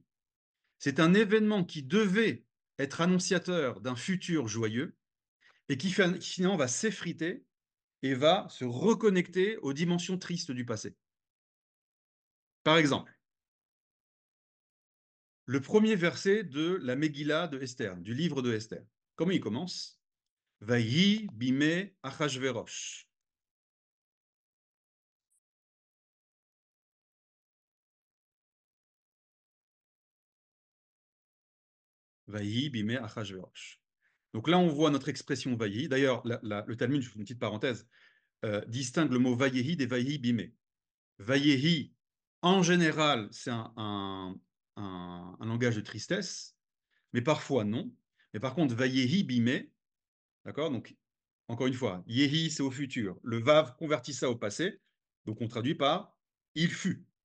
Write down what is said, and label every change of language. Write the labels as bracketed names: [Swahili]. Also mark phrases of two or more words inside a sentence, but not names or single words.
[French] C'est un événement qui devait être annonciateur d'un futur joyeux, et qui finalement va s'effriter et va se reconnecter aux dimensions tristes du passé. Par exemple, le premier verset de la Megillah de Esther, du livre de Esther. Comment il commence? [Hebrew] ויהי בימי אחשורוש. ויהי בימי אחשורוש. [French] Donc là, on voit notre expression vayi. D'ailleurs, le Talmud, je fais une petite parenthèse, distingue le mot vayehi des [Hebrew] ויהי בימי. [French] Vayehi, en général, c'est un langage de tristesse, mais parfois non. Mais par contre, [Hebrew] ויהי בימי, [French] d'accord? Donc, encore une fois, yehi, c'est au futur. Le vav convertit ça au passé. Donc, on traduit par il fut.